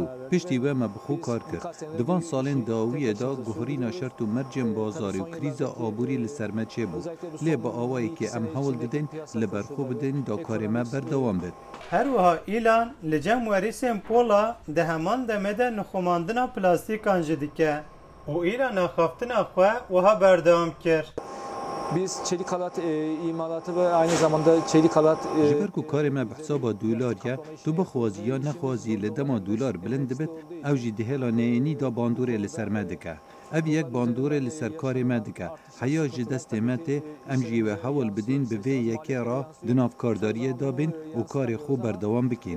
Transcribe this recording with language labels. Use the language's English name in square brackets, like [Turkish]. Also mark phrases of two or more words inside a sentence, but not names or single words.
[Kurdish] Piştî we me bi xwe kar kir. Di van salên dawiyê da guherîna şert û mercên bazarî û krîza aborî li ser me çêbû. Lê bi awayekê em hewl didin li ber xwe bidin da karê me berdewam bit. Her wiha Îlan li cem werîsên Pola di heman demê de nixwemandina plastîkan jî dike û Îlana xaftina xwe wiha berdewam kir. [Turkish] Biz çelik halat imalatı ve aynı zamanda çelik halat... [Kurdish] Ji ber ku karê me bi hesaba dolar ye, tu bixwazî ya nexwazî li dema dolar bilind dibit, ew jî di hêla neyînî da bandorê li ser me dike. Ev yek bandorê li ser karê me dike. Heya ji destê me tê, em jî ve hewl bidin bi vê yekê ra di nav kardariyê dabin û karê xwe berdewam bikin.